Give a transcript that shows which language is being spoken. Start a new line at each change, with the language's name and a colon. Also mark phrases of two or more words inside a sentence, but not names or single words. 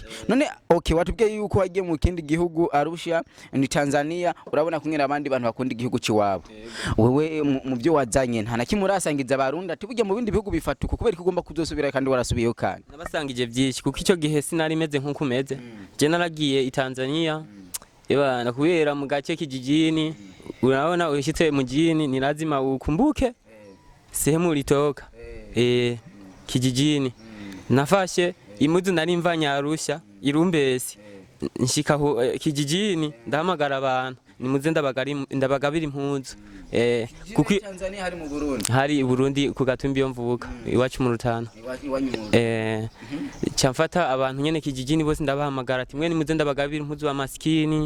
Rundi: None okay, watubwiye yuko wagiye mu kindi gihugu Arusha ni Tanzania, urabona kumwe abandi bantu bakunda igihugu ciwabo. Wewe mu byo wazanye nta nakimwe urasangiza abarundi ati burya mu bindi bihugu bifatuka kubera ko ugomba kuzosubira kandi warasubiyeyo kandi? Nabasangije byinshi kuko icyo gihe sinari meze nkuko umeze. Je naragiye i Tanzania na kubera mu gace kijijini,
Swahili: unaona ushitse mu jini ni lazima ukumbuke sehemu ulitoka.
Rundi: Kijijini nafashe imudu nari mvanya Arusha Irumbesi nshika kijijini ndahamagara abantu nimuze ndabagabira impunzu. Kuko Tanzania hari mu Burundi, hari Burundi ku Gatumbi yo mvuka iwacu mu Rutana. Cyamfata abantu nyene kijijini bose ndabahamagara ati mwe nimuze ndabagabira impunzu
Swahili: wa maskini.